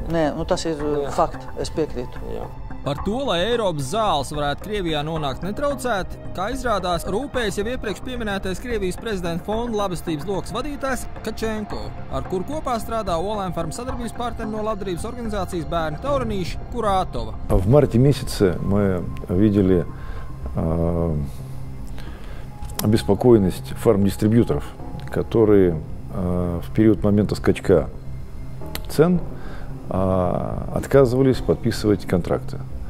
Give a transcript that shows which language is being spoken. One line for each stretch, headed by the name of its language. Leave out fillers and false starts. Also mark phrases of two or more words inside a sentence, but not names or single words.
Latvian: Jā, nē, tas ir fakti, es piekrītu. Jā. Par to, lai Eiropas zāles varētu Krievijā nonākt netraucēti, kā izrādās, rūpējas jau iepriekš pieminētais Krievijas prezidenta fonda labestības lokas vadītājs Kačenko, ar kuru kopā strādā Olain Farm sadarbības partneri no labdarības organizācijas Bērni Taurinīši Kuratova.
Russian: В марте месяце мы видели обеспокоенность фармдистрибьюторов, которые в период момента скачка цен отказывались подписывать контракты.